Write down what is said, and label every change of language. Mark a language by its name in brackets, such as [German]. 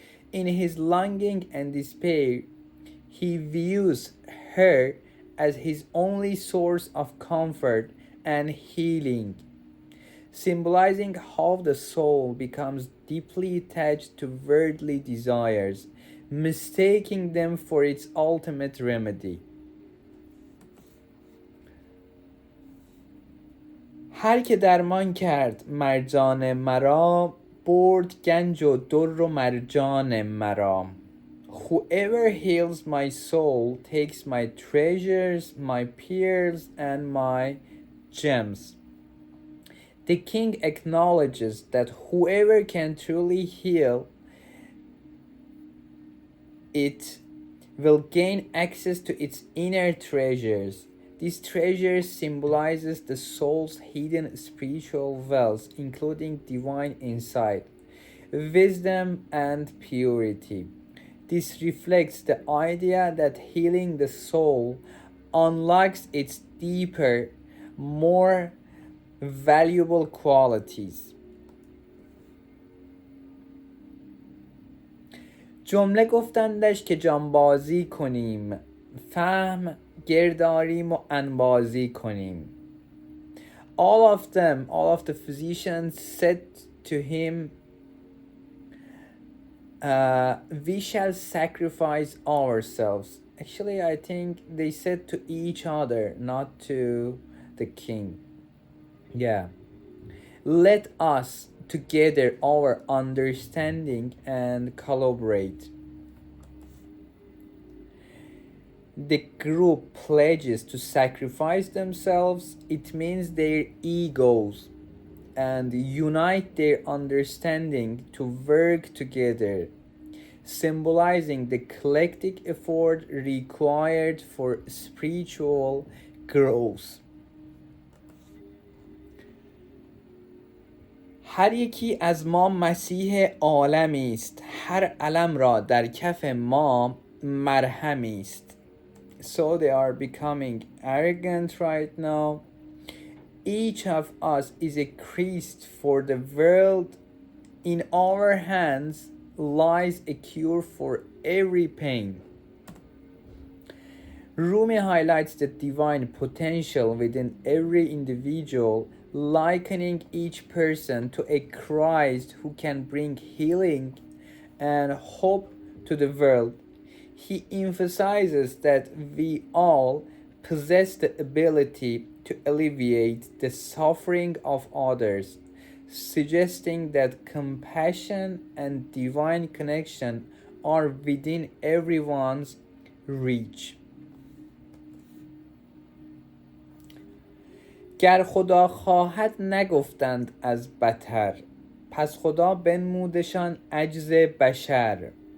[English] In his longing and despair, he views her as his only source of comfort and healing, symbolizing how the soul becomes deeply attached to worldly desires, mistaking them for its ultimate remedy. [Persian] هر که درمان کرد مرجان مرا، برد گنج و در و مرجان مرا. [English] Whoever heals my soul takes my treasures, my pearls, and my gems. The king acknowledges that whoever can truly heal it will gain access to its inner treasures. This treasure symbolizes the soul's hidden spiritual wealth, including divine insight, wisdom, and purity. This reflects the idea that healing the soul unlocks its deeper, more valuable qualities. [Persian] جمله گفتندش که جانبازی کنیم، فهم گرداریم و انبازی کنیم. [English] All of the physicians said to him, we shall sacrifice ourselves. Actually, I think they said to each other, not to the king. Yeah. Let us together our understanding and collaborate. The group pledges to sacrifice themselves. It means their egos, and unite their understanding to work together, symbolizing the collective effort required for spiritual growth. [Persian] هر یکی از ما مسیح عالمی است، هر علم را در کف ما مرهمی است. [English] So they are becoming arrogant right now. Each of us is a Christ for the world. In our hands lies a cure for every pain. Rumi highlights the divine potential within every individual, likening each person to a Christ who can bring healing and hope to the world. He emphasizes that we all possess the ability to alleviate the suffering of others, suggesting that compassion and divine connection are within everyone's reach. [Persian] گر خدا خواهد نگفتند از بتر، پس خدا بنمودشان عجز بشر.